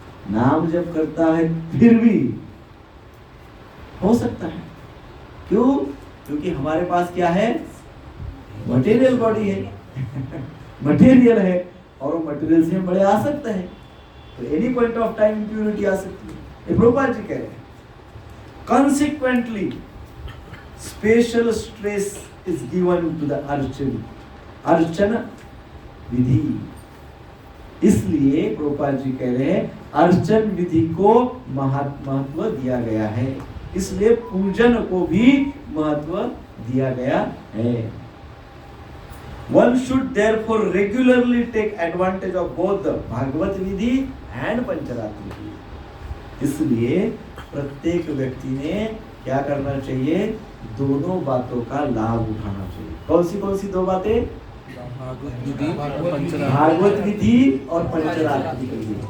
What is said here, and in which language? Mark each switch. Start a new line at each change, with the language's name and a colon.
Hindi: नाम जप करता है फिर भी हो सकता है। क्यों? क्योंकि हमारे पास क्या है? मटेरियल बॉडी है मटेरियल है, और वो मटेरियल से हम बड़े आ सकते हैं, तो
English: any point of time
Hindi: impurity आ सकती है। ये प्रभुपाद जी कह रहे हैं।
English: Consequently, special stress is given to the archan vidhi.
Hindi: इसलिए प्रभुपाद जी कह रहे हैं अर्चन विधि को महत्व दिया गया है, इसलिए पूजन को भी महत्व दिया गया है।
English: One should therefore regularly take advantage of both the Bhagavat vidhi and Pancharatra vidhi.
Hindi: इसलिए प्रत्येक व्यक्ति ने क्या करना चाहिए? दोनों बातों का लाभ उठाना चाहिए। कौन सी दो बातें? भागवत विधि और पंचरात्र विधि।